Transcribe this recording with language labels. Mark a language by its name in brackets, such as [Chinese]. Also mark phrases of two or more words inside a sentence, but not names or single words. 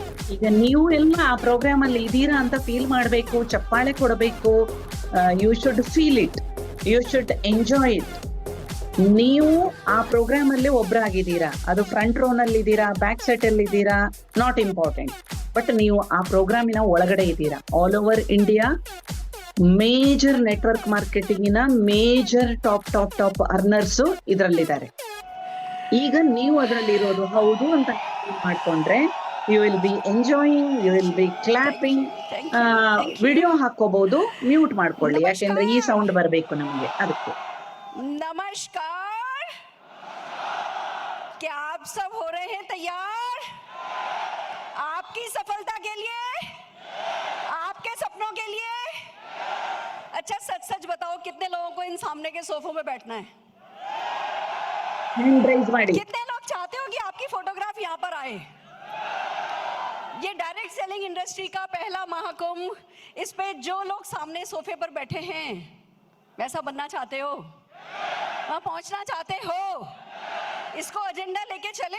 [Kannada] ಈಗ ನೀವು ಎಲ್ಲ ಆ ಪ್ರೋಗ್ರಾಮ್ ಅಲ್ಲಿ ಇದ್ದೀರಾ ಅಂತ ಫೀಲ್ ಮಾಡಬೇಕು, ಚಪ್ಪಾಳೆ ಕೊಡಬೇಕು. [English] You should feel it, you should enjoy it. [Kannada] ನೀವು ಆ ಪ್ರೋಗ್ರಾಮ್ ಅಲ್ಲಿ ಒಬ್ರಾಗಿದ್ದೀರಾ, ಅದು [English] front row [Kannada] ನಲ್ಲಿ ಇದ್ದೀರಾ, [English] back side [Kannada] ಅಲ್ಲಿ ಇದ್ದೀರಾ, [English] not important. [Kannada] ಬಟ್ ನೀವು ಆ ಪ್ರೋಗ್ರಾಮಿನ ಒಳಗಡೆ ಇದ್ದೀರಾ. [English] All over India major network marketingina major top earners ಇದರಲ್ಲಿದ್ದಾರೆ. [Kannada] ಈಗ ನೀವು ಅದರಲ್ಲಿ ಇರೋದು ಹೌದು ಅಂತ ಮಾಡ್ಕೊಂಡ್ರೆ [English] you will be enjoying, you will be clapping. [Kannada] ವಿಡಿಯೋ ಹಾಕೋಬಹುದು, ಮ್ಯೂಟ್ ಮಾಡ್ಕೊಳ್ಳಿ, ಯಾಕೆಂದ್ರೆ ಈ ಸೌಂಡ್ ಬರಬೇಕು ನಮಗೆ, ಅದಕ್ಕೆ. [Hindi] नमस्कार, क्या आप सब हो रहे हैं तैयार आपकी सफलता के लिए, आपके सपनों के लिए? अच्छा सच सच बताओ, कितने लोगों को इन सामने के सोफों में बैठना है? [English] hand raise [Kannada] ಮಾಡಿ. [Hindi] कितने लोग चाहते हो कि आपकी फोटोग्राफ यहाँ पर आए? ये [English] direct selling industry [Hindi] का पहला महाकुंभ, इस पे जो लोग सामने सोफे पर बैठे हैं वैसा बनना चाहते हो, वहां पहुंचना चाहते हो, इसको एजेंडा लेके चलें.